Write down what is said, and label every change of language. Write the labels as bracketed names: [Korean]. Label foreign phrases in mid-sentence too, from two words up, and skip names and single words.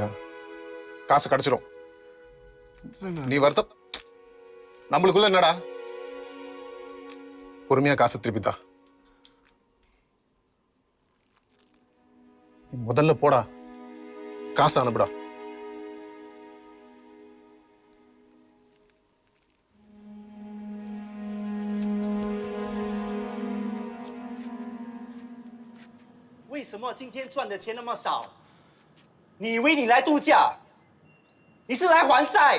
[Tamil] காசு கிடைச்சிடும். நீ வருத்தம் நம்மளுக்குள்ள என்னடா? பொறுமையா காசு திருப்பித்தா. முதல்ல போடா, காசு அனுப்புடா. [Chinese] 为什么今天赚的钱那么少？你以为你来度假？你是来还债？